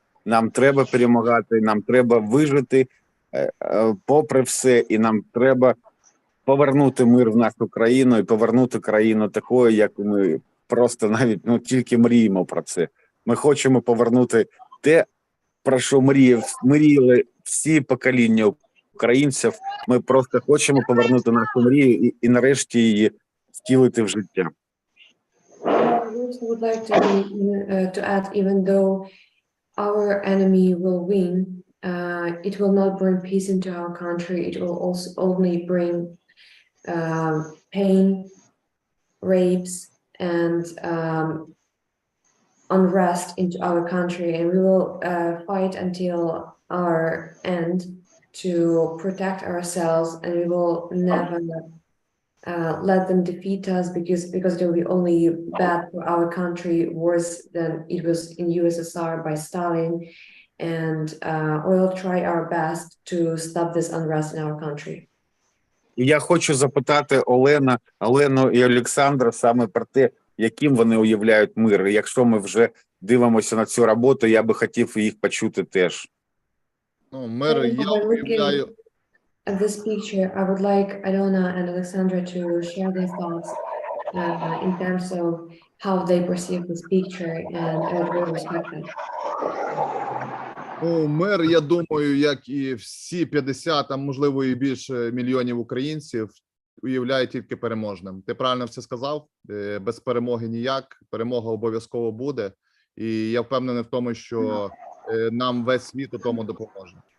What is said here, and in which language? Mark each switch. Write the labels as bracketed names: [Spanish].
[Ukrainian] Нам треба перемагати, нам треба вижити попри все, і нам треба повернути мир в нашу країну і повернути країну такою, як ми просто навіть тільки мріємо про це. Ми хочемо повернути те, про що мріяли всі покоління українців. Ми просто хочемо повернути нашу мрію і нарешті її втілити в життя. [English] I also would like to add, even though our enemy will win, it will not bring peace into our country. It will also only bring pain, rapes, and unrest into our country, and we will fight until our end to protect ourselves, and we will never let them defeat us, because it will be only bad for our country, worse than it was in USSR by Stalin, and we'll try our best to stop this unrest in our country. [Ukrainian] І я хочу запитати Олену і Олександра саме про те, яким вони уявляють мир. І якщо ми вже дивимося на цю роботу, я би хотів їх почути теж. Ну, мир я уявляю. [English] At this picture, I would like Alona and Alexandra to share their thoughts in terms of how they perceive this picture, and I would really respect that. [Ukrainian] Ну, мир, я думаю, як і всі 50, а можливо і більше мільйонів українців, уявляє тільки переможним. Ти правильно все сказав? Без перемоги ніяк. Перемога обов'язково буде. І я впевнений в тому, що нам весь світ у тому допоможе.